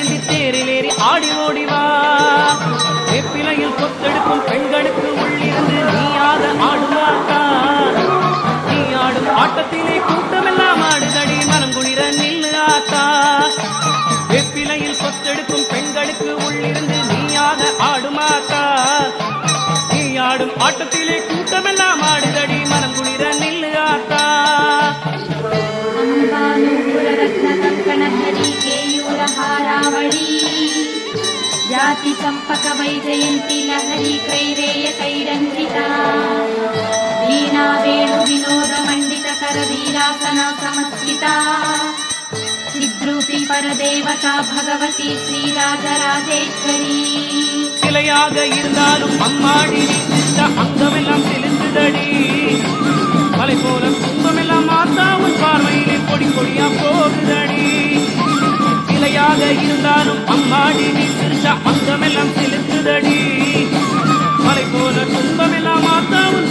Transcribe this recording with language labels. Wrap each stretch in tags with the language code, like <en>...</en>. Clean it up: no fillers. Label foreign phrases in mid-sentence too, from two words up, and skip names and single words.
<ta>தேரிலேறி ஆடி ஓடிவா வேப்பிலையில் கொத்தெடுக்கும் பெண்களுக்கு உள்ளிருந்து நீயாக ஆடுவாக்கா நீ ஆடும் ஆட்டத்திலே கூட்டமெல்லாம் ஆடுதடி மனம் குளிர நில்லு ஆத்தா வெப்பிலையில் கொத்தெடுக்கும் பெண்களுக்கு உள்ளிருந்து நீயாக ஆடுமாக்கா நீ ஆடும் ஆட்டத்திலே கூட்டமெல்லாம் ஆடுதடி மனம் குளிர நில்லு ஆத்தா</ta> <sa>जाति चंपक वैजयंती लहरी कैरेय कैरंजिता वीणा वेणु विनोद मंडित कर वीरासना समस्थिता चिद्रूपी परदेवता भगवती श्रीराजराजेश्वरी</sa> <ta>சிலையாக இருந்தாலும் அம்மாடி அங்கமெல்லாம் சிலிந்துதடி மலை போல துன்பமெல்லாம் மாத்தா உன் பார்வையிலே பொடி பொடியா போகுதடி சிலையாக இருந்தாலும் அம்மாடி நீ சிரிச்ச அங்கமெல்லாம் சிலிந்துதடி மலை போல துன்பமெல்லாம் மாத்தா உன்</ta>